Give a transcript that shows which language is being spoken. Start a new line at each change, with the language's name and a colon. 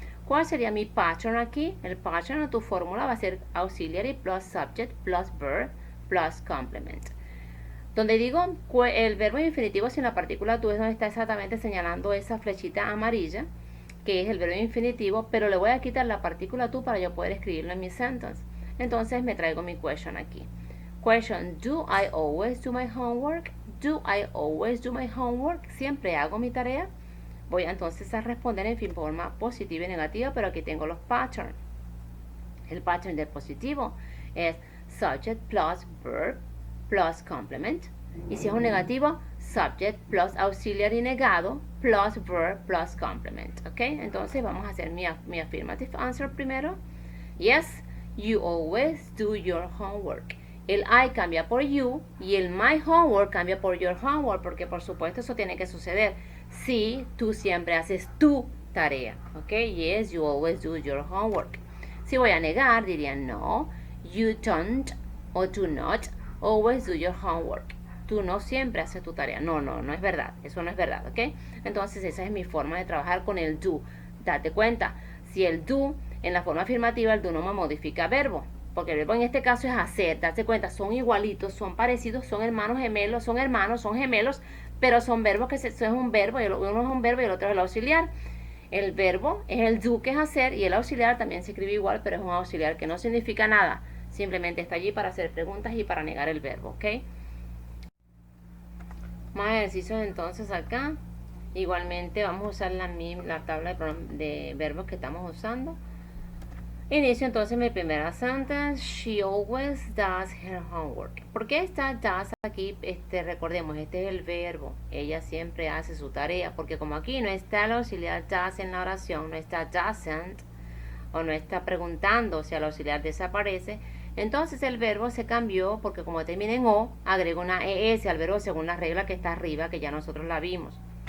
Spanish: ¿Cuál sería mi pattern aquí? El pattern de tu fórmula va a ser
English: auxiliary plus subject plus verb plus complement.
Spanish: Donde digo el verbo infinitivo sin la partícula do es donde está exactamente señalando esa flechita amarilla, que es el verbo infinitivo, pero le voy a quitar la partícula to para yo poder escribirlo en mi sentence. Entonces me traigo mi question aquí.
English: Question, do I always do my homework? Do I always do my homework?
Spanish: Siempre hago mi tarea. Voy entonces a responder en forma positiva y negativa, pero aquí tengo los patterns. El pattern del positivo es
English: subject plus verb plus complement.
Spanish: Y si es un negativo,
English: subject plus auxiliary
Spanish: negado
English: plus verb plus complement.
Spanish: ¿Ok? Entonces vamos a hacer mi
English: affirmative answer
Spanish: primero.
English: Yes, you always do your homework.
Spanish: El I cambia por you y el
English: my homework
Spanish: cambia por
English: your homework,
Spanish: porque por supuesto eso tiene que suceder. Sí, tú siempre haces tu tarea. ¿Ok?
English: Yes, you always do your homework.
Spanish: Si voy a negar, diría no,
English: you don't
Spanish: o
English: do not always do your homework.
Spanish: Tú no siempre haces tu tarea. No es verdad. Eso no es verdad, ¿ok? Entonces esa es mi forma de trabajar con el do. Date cuenta, si el do en la forma afirmativa, el do no me modifica verbo. Porque el verbo en este caso es hacer. Date cuenta, son igualitos, son parecidos, son hermanos gemelos, son gemelos, pero son verbos que es un verbo, y uno es un verbo y el otro es el auxiliar. El verbo es el do, que es hacer, y el auxiliar también se escribe igual, pero es un auxiliar que no significa nada. Simplemente está allí para hacer preguntas y para negar el verbo, ¿ok? Más ejercicios entonces acá. Igualmente vamos a usar la tabla de verbos que estamos usando. Inicio entonces mi primera sentence.
English: She always does her homework.
Spanish: ¿Por qué está does aquí? Recordemos, este es el verbo. Ella siempre hace su tarea. Porque como aquí no está el auxiliar does en la oración, no está doesn't, o no está preguntando si el auxiliar desaparece, entonces el verbo se cambió porque como termina en o, agrego una es al verbo según la regla que está arriba, que ya nosotros la vimos.